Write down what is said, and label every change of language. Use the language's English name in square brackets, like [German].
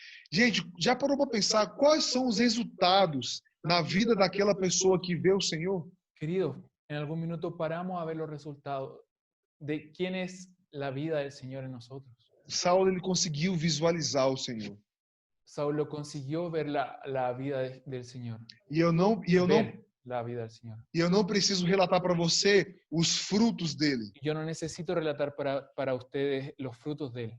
[Portuguese] Gente, já parou para pensar quais são os resultados na vida daquela pessoa que vê o Senhor? [Spanish] Querido, en algún minuto paramos a ver los resultados de quién es la vida del Señor en nosotros. [Portuguese] Saulo, ele conseguiu visualizar o Senhor. [Spanish] Saulo consiguió ver la vida del Señor. [Portuguese] E eu não [Spanish] La vida del Señor. [Portuguese] E eu não preciso relatar para você os frutos dele. [Spanish] Yo no necesito relatar para ustedes los frutos de él.